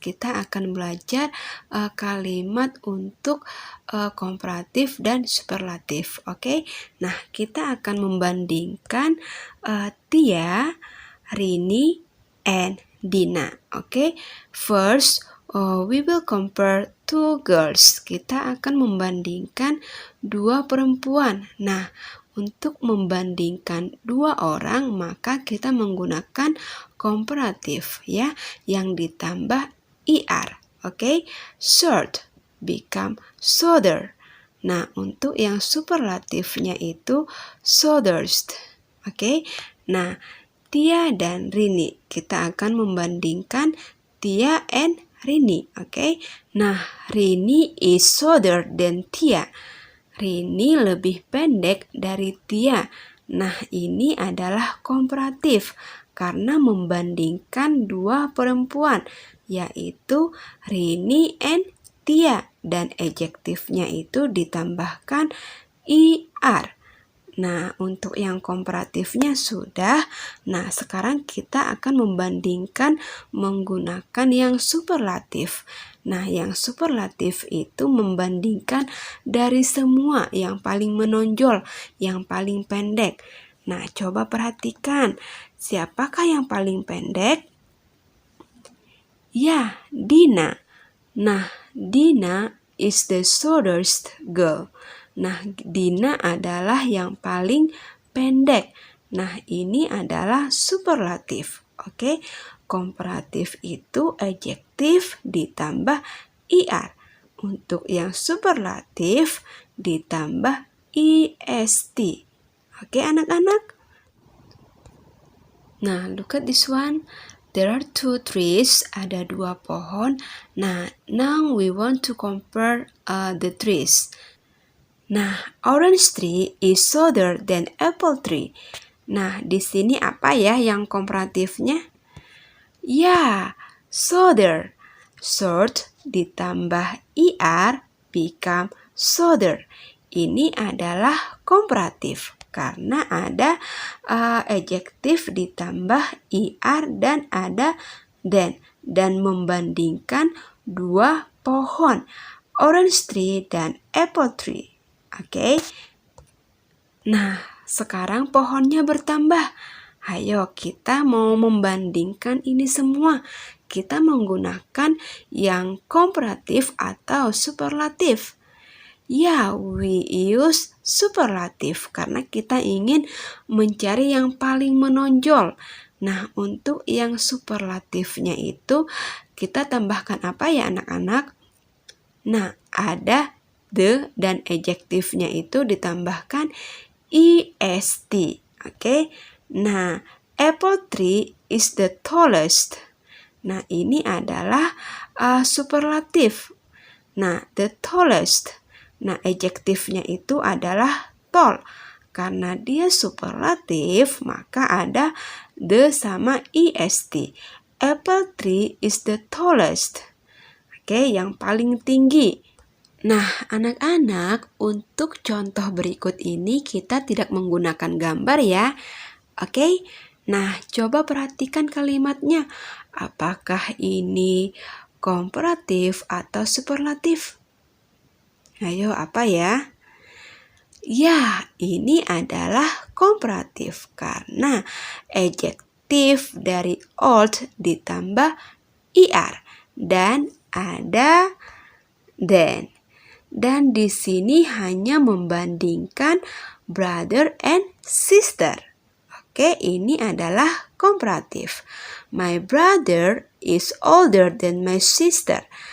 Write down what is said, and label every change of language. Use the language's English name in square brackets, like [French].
[Indonesian] Kita akan belajar kalimat untuk komparatif dan superlatif. Oke? Nah, kita akan membandingkan Tia, Rini, and Dina. Oke? [English] First, we will compare two girls. [Indonesian] Kita akan membandingkan dua perempuan. Nah, untuk membandingkan dua orang, maka kita menggunakan komparatif ya, yang ditambah er. [English] Oke? Short become shorter. [Indonesian] Nah, untuk yang superlatifnya itu shortest. Oke? Nah, Tia dan Rini, kita akan membandingkan Tia and Rini, oke? [English] Nah, Rini is shorter than Tia. [Indonesian] Rini lebih pendek dari Tia. Nah, ini adalah komparatif karena membandingkan dua perempuan, yaitu Rini and Tia, dan adjektifnya itu ditambahkan er. Nah, untuk yang komparatifnya sudah. Nah, sekarang kita akan membandingkan menggunakan yang superlatif. Nah, yang superlatif itu membandingkan dari semua yang paling menonjol, yang paling pendek. Nah, coba perhatikan, siapakah yang paling pendek? Ya, Dina. [English] Nah, Dina is the shortest girl. [Indonesian] Nah, Dina adalah yang paling pendek. Nah, ini adalah superlatif. Oke, komparatif itu adjektif ditambah er. Untuk yang superlatif ditambah est. Oke, anak-anak? [English] Nah, look at this one. There are two trees, [Indonesian] ada dua pohon. [English] Nah, now we want to compare the trees. Nah, orange tree is shorter than apple tree. [Indonesian] Nah, di sini apa ya yang komparatifnya? Ya, solder. [English] Short ditambah er become solder. [Indonesian] Ini adalah komparatif karena ada adjektif ditambah er dan ada dan membandingkan dua pohon, orange tree dan apple tree. Oke. Nah, sekarang pohonnya bertambah. Ayo kita mau membandingkan ini semua. Kita menggunakan yang komparatif atau superlatif. Ya, [English] we use [Indonesian] superlatif karena kita ingin mencari yang paling menonjol. Nah, untuk yang superlatifnya itu kita tambahkan apa ya anak-anak? Nah, ada the dan adjektifnya itu ditambahkan est. Oke. [English] Nah, apple tree is the tallest. [Indonesian] Nah, ini adalah superlatif. Nah, [English] the tallest. [Indonesian] Nah, adjektifnya itu adalah tall. Karena dia superlatif, maka ada the sama est. [English] Apple tree is the tallest. [Indonesian] Oke, yang paling tinggi. Nah, anak-anak, untuk contoh berikut ini kita tidak menggunakan gambar ya. Oke, nah coba perhatikan kalimatnya. Apakah ini komparatif atau superlatif? Ayo, apa ya? Ya, ini adalah komparatif karena adjektif dari old ditambah er dan ada then. Dan di sini hanya membandingkan [English] brother and sister. [Indonesian] Oke, ini adalah komparatif. [English] My brother is older than my sister.